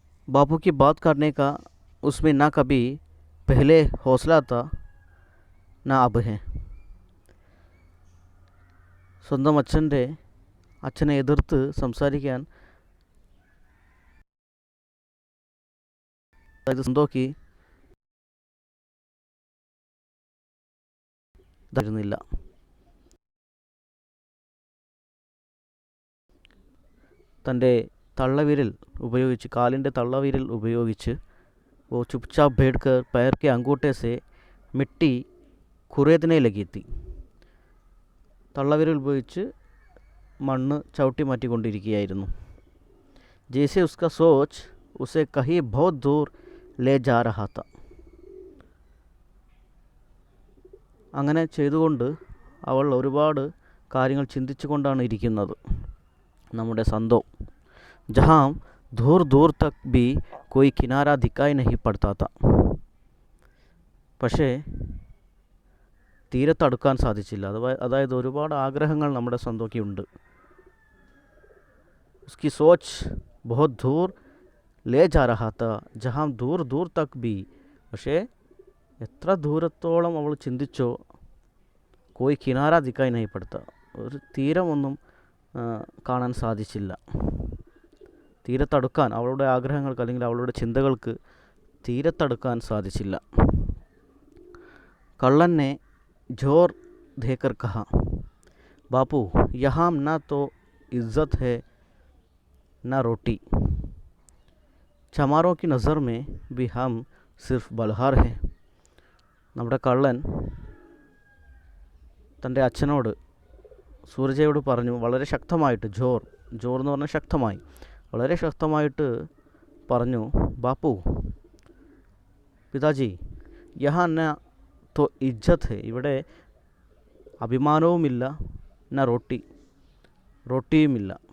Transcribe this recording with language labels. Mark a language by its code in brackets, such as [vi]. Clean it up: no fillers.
[hi] बापू की बात करने का उसमें ना कभी पहले हौसला था ना अब है। [ml] സ്വന്തം അച്ഛനെ എതിർത്ത് സംസാരിക്കാൻ സന്തോക്ക് ില്ല. തൻ്റെ തള്ളവിരൽ ഉപയോഗിച്ച് കാലിൻ്റെ തള്ളവിരൽ ഉപയോഗിച്ച് [hi] वो चुपचाप बैठकर पैर के अंगूठे से मिट्टी खुरेदने लगी थी. [ml] തള്ളവിരൽ ഉപയോഗിച്ച് മണ്ണ് ചവിട്ടി മാറ്റിക്കൊണ്ടിരിക്കുകയായിരുന്നു. [hi] जैसे उसका सोच उसे कहीं बहुत दूर ले जा रहा था. [ml] അങ്ങനെ ചെയ്തുകൊണ്ട് അവൾ ഒരുപാട് കാര്യങ്ങൾ ചിന്തിച്ചുകൊണ്ടാണ് ഇരിക്കുന്നത്. നമ്മുടെ [hi] संदो जहाँ दूर दूर तक भी कोई किनारा दिखाई नहीं पड़ता था. [ml] പക്ഷേ തീരത്തടുക്കാൻ സാധിച്ചില്ല. അതായത് ഒരുപാട് ആഗ്രഹങ്ങൾ നമ്മുടെ സന്തോക്കിയുണ്ട്. [hi] उसकी सोच बहुत दूर ले जा रहा था जहाँ दूर दूर तक भी. [ml] പക്ഷേ എത്ര ദൂരത്തോളം അവൾ ചിന്തിച്ചോ [hi] കോയി കിനാര ദിക്കായി നഹി പടുത്ത, [ml] ഒരു തീരമൊന്നും കാണാൻ സാധിച്ചില്ല. തീരത്തടുക്കാൻ അവളുടെ ആഗ്രഹങ്ങൾക്ക് അല്ലെങ്കിൽ അവളുടെ ചിന്തകൾക്ക് തീരത്തടുക്കാൻ സാധിച്ചില്ല. [hi] कल्लन ने जोर देकर कहा, बापू यहाँ ना तो इज्जत है ना रोटी, चमारों की नज़र में भी हम सिर्फ बलहार हैं. [ml] നമ്മുടെ കള്ളൻ തൻ്റെ അച്ഛനോട് സൂരജയോട് പറഞ്ഞു, വളരെ ശക്തമായിട്ട്, ജോർ എന്ന് പറഞ്ഞാൽ ശക്തമായി, വളരെ ശക്തമായിട്ട് പറഞ്ഞു, ബാപ്പു പിതാജി [hi] യഹാ ന तो इज्जत है, [ml] ഇവിടെ അഭിമാനവുമില്ല, ന റൊട്ടിയുമില്ല.